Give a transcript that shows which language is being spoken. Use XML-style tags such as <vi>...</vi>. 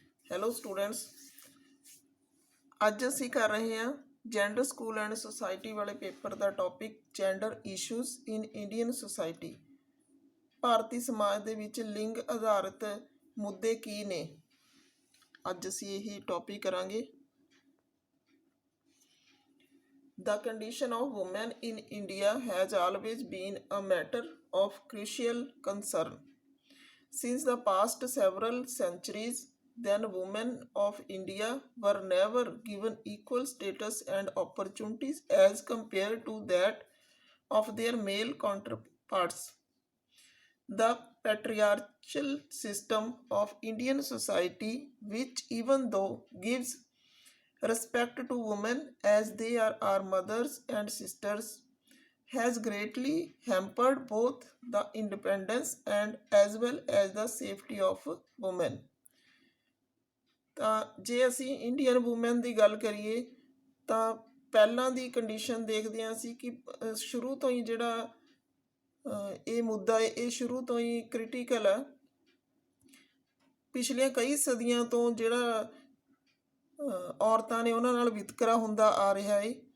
<pa>Hello students, ਅੱਜ ਅਸੀਂ ਕਰ ਰਹੇ ਹਾਂ ਜੈਂਡਰ ਸਕੂਲ ਐਂਡ ਸੁਸਾਇਟੀ ਵਾਲੇ ਪੇਪਰ ਦਾ ਟੌਪਿਕ ਜੈਂਡਰ ਇਸ਼ੂਜ਼ ਇਨ ਇੰਡੀਅਨ ਸੁਸਾਇਟੀ। ਭਾਰਤੀ ਸਮਾਜ ਦੇ ਵਿੱਚ ਲਿੰਗ ਆਧਾਰਿਤ ਮੁੱਦੇ ਕੀ ਨੇ, ਅੱਜ ਅਸੀਂ ਇਹੀ ਟੌਪਿਕ ਕਰਾਂਗੇ।</pa> <en>The condition of women in India has always been a matter of crucial concern. Since the past several centuries, then women of India were never given equal status and opportunities as compared to that of their male counterparts. The patriarchal system of Indian society, which even though gives respect to women as they are our mothers and sisters, has greatly hampered both the independence and as well as the safety of women.</en> <pa>ਤਾਂ ਜੇ ਅਸੀਂ Indian woman ਦੀ ਗੱਲ ਕਰੀਏ ਤਾਂ ਪਹਿਲਾਂ ਦੀ condition ਦੇਖਦੇ ਹਾਂ ਅਸੀਂ ਕਿ ਸ਼ੁਰੂ ਤੋਂ ਹੀ ਜਿਹੜਾ ਇਹ ਮੁੱਦਾ ਹੈ ਇਹ ਸ਼ੁਰੂ ਤੋਂ ਹੀ ਕ੍ਰਿਟੀਕਲ ਆ। ਪਿਛਲੀਆਂ ਕਈ ਸਦੀਆਂ ਤੋਂ ਜਿਹੜਾ ਔਰਤਾਂ ਨੇ ਉਹਨਾਂ ਨਾਲ ਵਿਤਕਰਾ ਹੁੰਦਾ ਆ ਰਿਹਾ ਹੈ।</pa>